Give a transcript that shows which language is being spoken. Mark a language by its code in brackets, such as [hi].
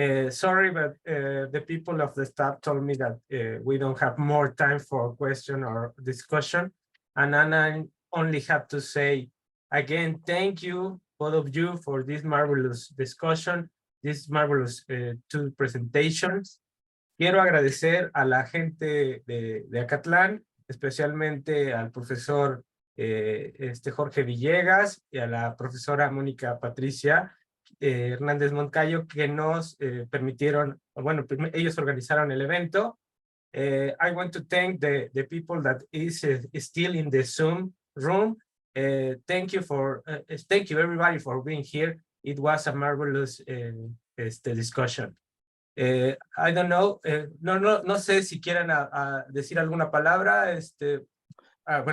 [en] Sorry, but the people of the staff told me that we don't have more time for question or discussion. And I only have to say, again, thank you, both of you, for this marvelous discussion, this marvelous two presentations. [es] Quiero agradecer a la gente de Acatlán, especialmente al profesor Jorge Villegas y a la profesora Mónica Patricia Hernández Moncayo, que nos permitieron, bueno, ellos organizaron el evento. [en] I want to thank the people that is still in the Zoom room. Thank you everybody for being here. It was a marvelous discussion. I don't know, [es] no sé si quieren decir alguna palabra. Bueno,